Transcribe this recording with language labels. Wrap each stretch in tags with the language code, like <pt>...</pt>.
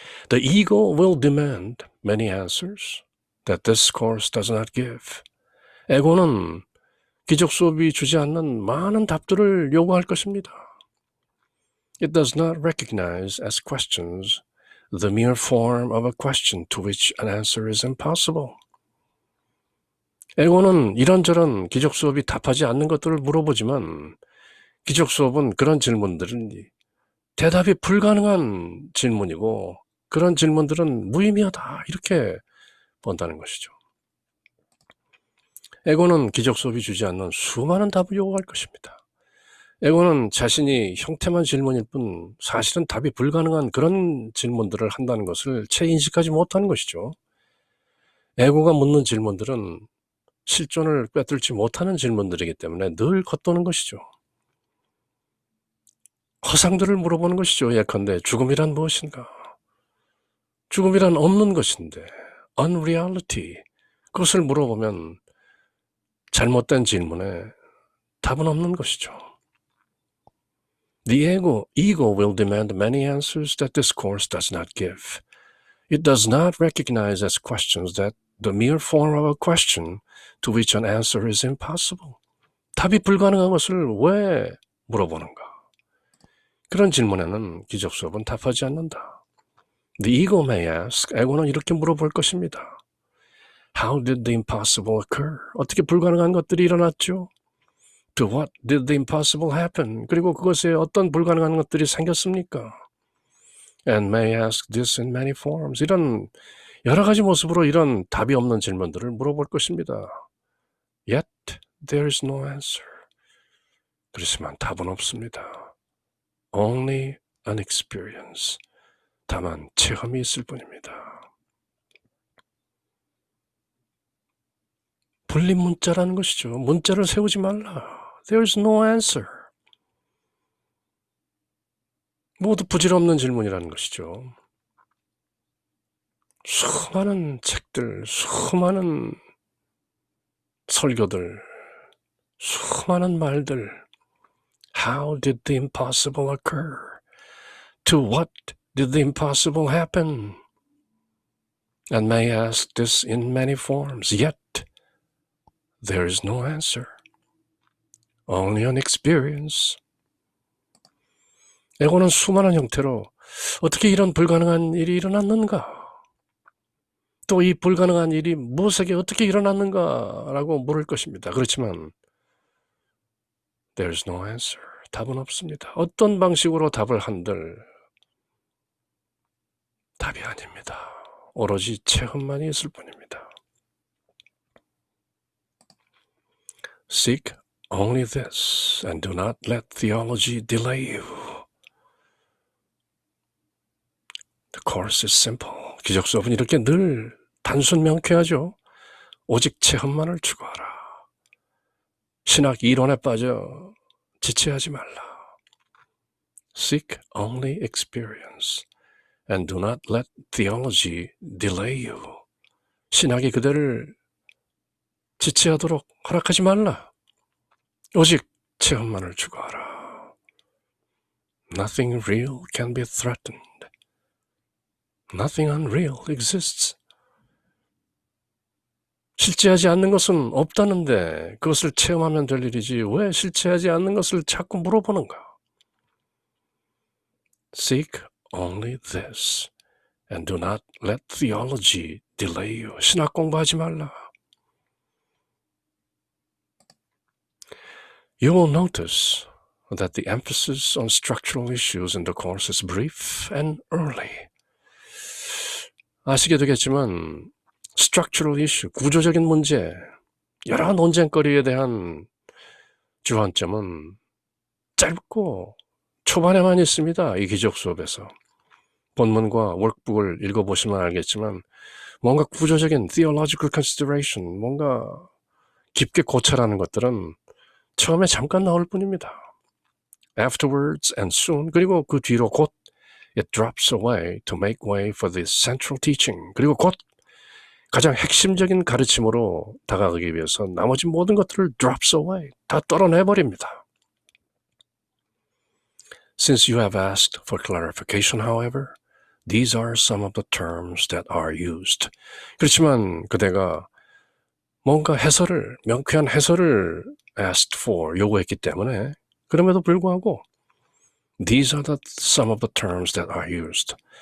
<en>The ego will demand many answers that this course does not give.</en> <ko>에고는 기적 수업이 주지 않는 많은 답들을 요구할 것입니다.</ko> <en>It does not recognize as questions the mere form of a question to which an answer is impossible.</en> <ko>에고는 이런저런 기적 수업이 답하지 않는 것들을 물어보지만 기적 수업은 그런 질문들은 대답이 불가능한 질문이고 그런 질문들은 무의미하다, 이렇게 본다는 것이죠. 에고는 기적 수업이 주지 않는 수많은 답을 요구할 것입니다. 에고는 자신이 형태만 질문일 뿐 사실은 답이 불가능한 그런 질문들을 한다는 것을 채 인식하지 못하는 것이죠. 에고가 묻는 질문들은 실존을 꿰뚫지 못하는 질문들이기 때문에 늘 겉도는 것이죠. 허상들을 물어보는 것이죠. 예컨대 죽음이란 무엇인가? 죽음이란 없는 것인데</ko> <en>unreality,</en> <ko>그것을 물어보면 잘못된 질문에 답은 없는 것이죠.</ko> <en>The ego will demand many answers that this course does not give. It does not recognize as questions that the mere form of a question to which an answer is impossible.</en> <ko>답이 불가능한 것을 왜 물어보는가? 그런 질문에는 기적 수업은 답하지 않는다.</ko> <en>The ego may ask,</en> <ko>에고는 이렇게 물어볼 것입니다.</ko> <en>How did the impossible occur?</en> <ko>어떻게 불가능한 것들이 일어났죠?</ko> <en>To what did the impossible happen?</en> <ko>그리고 그것에 어떤 불가능한 것들이 생겼습니까?</ko> <en>And may ask this in many forms.</en> <ko>이런 여러 가지 모습으로 이런 답이 없는 질문들을 물어볼 것입니다.</ko> <en>Yet there is no answer.</en> <ko>그렇지만 답은 없습니다.</ko> <en>only an experience.</en> <ko>다만 체험이 있을 뿐입니다. 불림 문자라는 것이죠. 문자를 세우지 말라.</ko> <en>There's no answer.</en> <ko>모두 부질없는 질문이라는 것이죠. 수많은 책들, 수많은 설교들, 수많은 말들.</ko> <en>How did the impossible occur? To what did the impossible happen? And may ask this in many forms, yet there is no answer. Only an experience.</en> <ko>에고는 수많은 형태로 어떻게 이런 불가능한 일이 일어났는가? 또 이 불가능한 일이 무엇에게 어떻게 일어났는가라고 물을 것입니다. 그렇지만</ko> <en>there's no answer.</en> <ko>답은 없습니다. 어떤 방식으로 답을 한들 답이 아닙니다. 오로지 체험만이 있을 뿐입니다.</ko> <en>Seek only this and do not let theology delay you. The course is simple.</en> <ko>기적 수업은 이렇게 늘 단순 명쾌하죠. 오직 체험만을 추구하라. 신학 이론에 빠져 지체하지 말라.</ko> <en>Seek only experience and do not let theology delay you.</en> <ko>신학이 그대를 지체하도록 허락하지 말라. 오직 체험만을 추구하라.</ko> <en>Nothing real can be threatened. Nothing unreal exists.</en> <ko>실체하지 않는 것은 없다는데 그것을 체험하면 될 일이지 왜 실체하지 않는 것을 자꾸 물어보는가?</ko> <en>Seek only this and do not let theology delay you.</en> <ko>신학 공부하지 말라.</ko> <en>You will notice that the emphasis on structural issues in the course is brief and early.</en> <ko>아시게 되겠지만</ko> <en>structural issue,</en> <ko>구조적인 문제, 여러 논쟁거리에 대한 주안점은 짧고 초반에만 있습니다. 이 기적 수업에서. 본문과 월북을 읽어보시면 알겠지만 뭔가 구조적인</ko> <en>theological consideration,</en> <ko>뭔가 깊게 고찰하는 것들은 처음에 잠깐 나올 뿐입니다.</ko> <en>Afterwards and soon,</en> <ko>그리고 그 뒤로 곧</ko> <en>it drops away to make way for the central teaching.</en> <ko>그리고 곧 가장 핵심적인 가르침으로 다가가기 위해서 나머지 모든 것들을</ko> <en>drops away,</en> <ko>다 떨어내버립니다.</ko> <en>Since you have asked for clarification, however, these are some of the terms that are used.</en> <ko>그렇지만 그대가 뭔가 해설을, 명쾌한 해설을</ko> <en>asked for,</en> <ko>요구했기 때문에 그럼에도 불구하고</ko> <en>These are some of the terms that are used.</en>